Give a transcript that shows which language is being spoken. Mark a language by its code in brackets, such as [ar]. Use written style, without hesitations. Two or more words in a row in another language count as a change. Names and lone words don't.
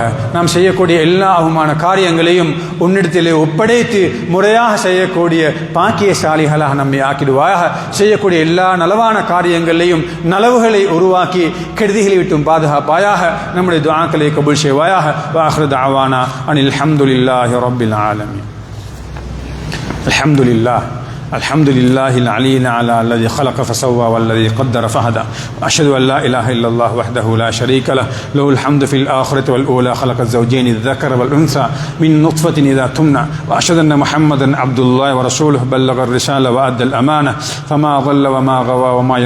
[ta] நாம் செய்யக்கூடிய எல்லா அவமான காரியங்களையும் உன்னிடத்திலே ஒப்படைத்து முறையாக செய்யக்கூடிய பாக்கியசாலிகளாக நம்மை ஆக்கிடுவாயாக. செய்யக்கூடிய எல்லா நலவான காரியங்களையும் நலவுகளை உருவாக்கி கெடுதிகளை விட்டும் பாதுகாப்பாயாக. நம்முடைய துஆக்களை கபூல் செய்வாயாக. [ar] وآخر دعوانا أن الحمد لله رب العالمين. அல்ஹம்துலில்லாஹ் الحمد لله العلي الأعلى الذي خلق فسوى والذي قدر فهدى. أشهد أن لا إله إلا الله وحده لا شريك له، له الحمد في الآخرة والأولى. خلق الزوجين الذكر والأنثى من نطفة إذا تمنى. وأشهد أن محمدا عبد الله ورسوله، بلغ الرسالة وأدى الأمانة، فما ضل وما غوى وما